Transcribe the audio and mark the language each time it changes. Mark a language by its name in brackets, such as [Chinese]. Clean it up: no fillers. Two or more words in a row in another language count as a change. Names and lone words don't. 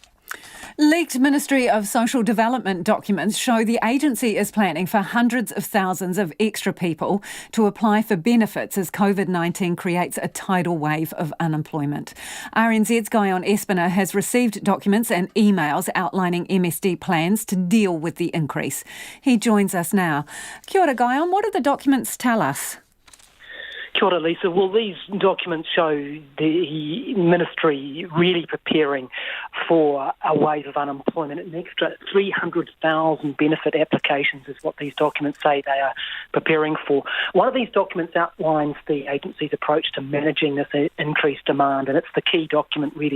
[English] Leaked Ministry of Social Development documents show the agency is planning for hundreds of thousands of extra people to apply for benefits as COVID-19 creates a tidal wave of unemployment. RNZ's Guyon Espiner has received documents and emails outlining MSD plans to deal with the increase. He joins us now. [Māori] Kia ora, Guyon. [English] What do the documents tell us? [Māori] Kia ora, [English] Lisa. Well, these documents show the Ministry really preparing for a wave of unemployment. An extra 300,000 benefit applications is what these documents say they are preparing for. One of these documents outlines the agency's approach to managing this increased demand, and it's the key document, really.